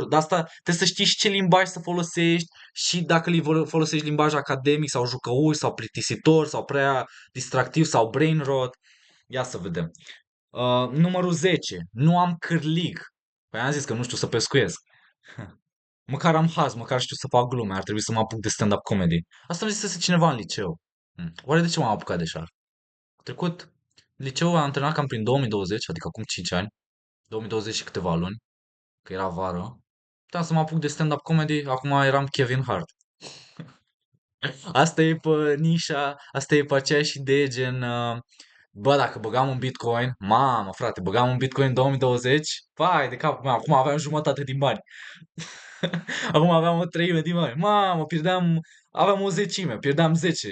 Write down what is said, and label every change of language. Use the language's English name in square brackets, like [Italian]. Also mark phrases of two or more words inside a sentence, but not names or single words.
[Romanian] De asta trebuie să știi și ce limbaj să folosești și dacă folosești limbaj academic sau jucăuș sau plictisitor sau prea distractiv sau [English] brain rot. [Romanian] Ia să vedem. Numărul 10. Nu am cârlig. Păi am zis că nu știu să pescuiesc. Măcar am haz, măcar știu să fac glume. Ar trebui să mă apuc de [English] stand-up comedy. [Romanian] Asta îmi zisese cineva în liceu. Oare de ce m-am apucat de așa? Trecut liceu am antrenat cam prin 2020, adică acum 5 ani. 2020 și câteva luni. Că era vară. Puteam să mă apuc de [English] stand-up comedy, [Romanian] acum eram Kevin Hart. Asta e pe nișa, asta e pe aceeași idee gen, bă, dacă băgam un Bitcoin, mamă, frate, băgam un Bitcoin în 2020, vai de capul meu, acum aveam jumătate din bani. Acum aveam o treime din bani. Mamă, aveam o zecime, pierdeam 10.